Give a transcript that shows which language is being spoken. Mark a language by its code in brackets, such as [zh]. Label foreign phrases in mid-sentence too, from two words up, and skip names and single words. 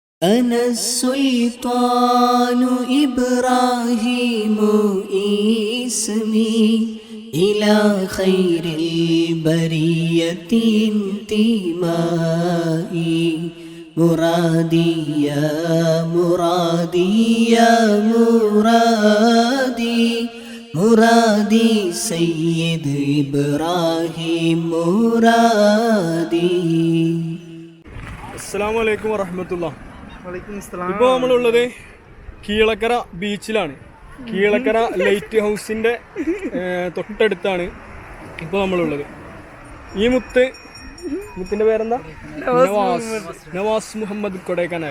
[ar] أنا السلطان إبراهيم اسمي إلى خير البرية انتمائي مرادي يا مرادي يا مرادي مرادي سيد إبراهيم مرادي. السلام عليكم ورحمة الله. [ml] ഇപ്പോൾ നമ്മളുള്ളത് കീഴക്കര ബീച്ചിലാണ്. കീഴക്കര ലൈറ്റ് ഹൗസിൻ്റെ തൊട്ടടുത്താണ് ഇപ്പോൾ നമ്മളുള്ളത്. ഈ മുത്തിൻ്റെ പേരെന്താ? നവാസ് മുഹമ്മദ് കൊടൈക്കനാൽ.